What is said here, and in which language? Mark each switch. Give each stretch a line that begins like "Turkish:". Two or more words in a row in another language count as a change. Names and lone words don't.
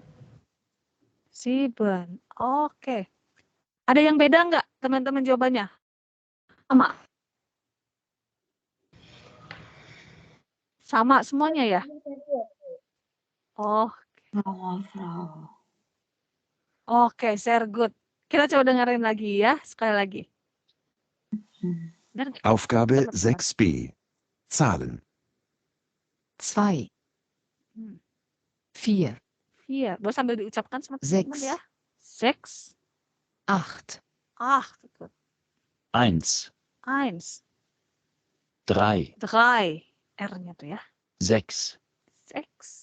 Indonesian: 7. Oke. Ada yang beda nggak teman-teman jawabannya? Sama. Sama semuanya ya? Oh. Oke,
German: sehr gut.
Indonesian: Kita coba dengerin lagi ya, sekali lagi. Aufgabe 6b. Zahlen. 2, 4, 4. Boleh sambil diucapkan sama teman-teman ya. 6, 8, 8. 1, 1, 3, 3. R-nya tuh ya. 6, 6,